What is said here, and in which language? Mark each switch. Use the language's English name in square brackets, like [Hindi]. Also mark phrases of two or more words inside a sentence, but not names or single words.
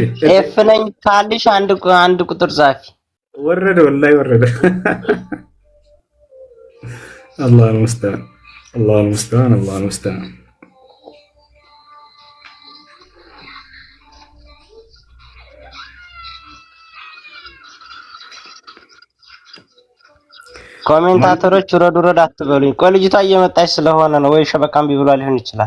[Amharic] ኤፍ ነኝ ካልሽ አንድ ቁጥር ጻፊ። [Arabic] ወረደ ወላሂ ወረደ። አላህ المستعان الله المستعان الله المستعان። [Amharic] ኮሜንታተሮች ውረድ አትበሉኝ። ቆይ ልጅቷ እየመጣች ስለሆነ ነው ወይ ሸበካም ቢብሏ ሊሆን ይችላል።